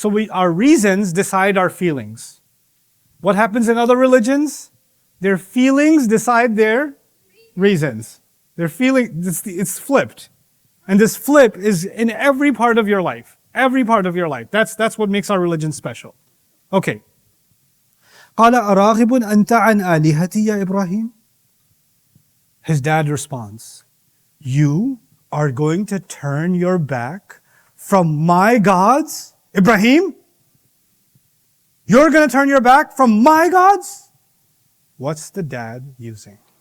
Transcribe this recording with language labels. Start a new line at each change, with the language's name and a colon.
English: Our reasons decide our feelings. What happens in other religions? Their feelings decide their reasons. It's flipped. And this flip is in every part of your life. Every part of your life. That's what makes our religion special. Okay.
Arabic: قال أراغب أنت عن آلهتي يا إبراهيم?
English: His dad responds, you are going to turn your back from my gods? Ibrahim? You're going to turn your back from my gods? What's the dad using?